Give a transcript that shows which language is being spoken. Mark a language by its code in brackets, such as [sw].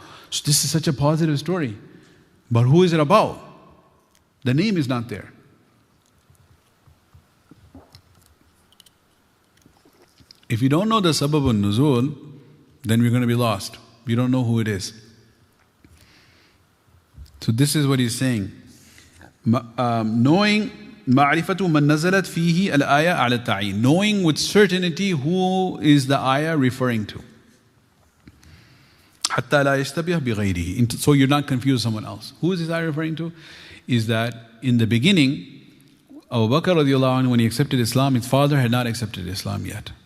[en] So this is such a positive story. But who is it about? The name is not there. If you don't know the Asbāb al-Nuzūl, then we're going to be lost. We don't know who it is. So this is what he's saying. Knowing [ar] معرفة من نزلت فيه الآية على التعيين. [en] Knowing with certainty who is the ayah referring to. [ar] حتى لا يشتبه بغيره. [en] So you're not confused with someone else. Who is this ayah referring to? Is that in the beginning, Abu Bakr radiallahu anhu, when he accepted Islam, his father had not accepted Islam yet.